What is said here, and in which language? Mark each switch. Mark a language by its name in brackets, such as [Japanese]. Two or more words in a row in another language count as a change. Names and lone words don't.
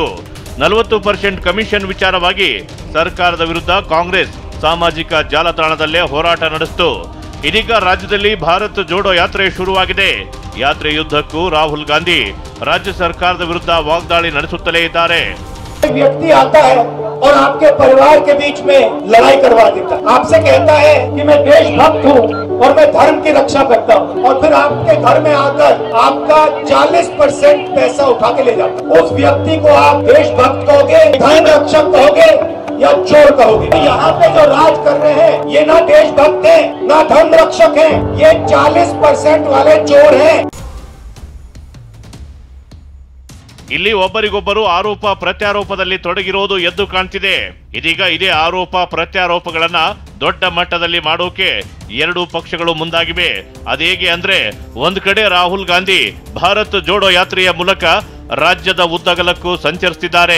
[Kannada] 40% ಕಮಿಷನ್ ವಿಚಾರವಾಗಿ ಸರ್ಕಾರದ ವಿರುದ್ಧ ಕಾಂಗ್ರೆಸ್ ಸಾಮಾಜಿಕ ಜಾಲತಾಣದಲ್ಲೇ ಹೋರಾಟ ನಡೆಸಿತು. ಇದೀಗ ರಾಜ್ಯದಲ್ಲಿ ಭಾರತ್ ಜೋಡೋ ಯಾತ್ರೆ ಶುರುವಾಗಿದೆ. ಯಾತ್ರೆ ಯುದ್ಧಕ್ಕೂ ರಾಹುಲ್ ಗಾಂಧಿ ರಾಜ್ಯ ಸರ್ಕಾರದ ವಿರುದ್ಧ ವಾಗ್ದಾಳಿ ನಡೆಸುತ್ತಲೇ ಇದ್ದಾರೆ. [Hindi] व्यक्ति आता है और आपके परिवार के बीच में लड़ाई करवा देता है, आपसे कहता है कि मैं देशभक्त हूँ और मैं धर्म की रक्षा करता हूँ, और फिर आपके घर में आकर आपका 40% पैसा उठा के ले जाता है। उस व्यक्ति को आप देशभक्त कहोगे, धर्म रक्षक कहोगे या चोर कहोगे? यहाँ पे जो राज कर रहे हैं ये ना देशभक्त है ना धर्म रक्षक है, ये 40% वाले चोर है। [Kannada] ಇಲ್ಲಿ ಒಬ್ಬರಿಗೊಬ್ಬರು ಆರೋಪ ಪ್ರತ್ಯಾರೋಪದಲ್ಲಿ ತೊಡಗಿರೋದು ಎದ್ದು ಕಾಣ್ತಿದೆ. ಇದೀಗ ಇದೇ ಆರೋಪ ಪ್ರತ್ಯಾರೋಪಗಳನ್ನ ದೊಡ್ಡ ಮಟ್ಟದಲ್ಲಿ ಮಾಡೋಕೆ ಎರಡೂ ಪಕ್ಷಗಳು ಮುಂದಾಗಿವೆ. ಅದೇಗೆ ಅಂದ್ರೆ, ಒಂದ್ ಕಡೆ ರಾಹುಲ್ ಗಾಂಧಿ ಭಾರತ್ ಜೋಡೋ ಯಾತ್ರೆಯ ಮೂಲಕ ರಾಜ್ಯದ ಉದ್ದಗಲಕ್ಕೂ ಸಂಚರಿಸುತ್ತಿದ್ದಾರೆ.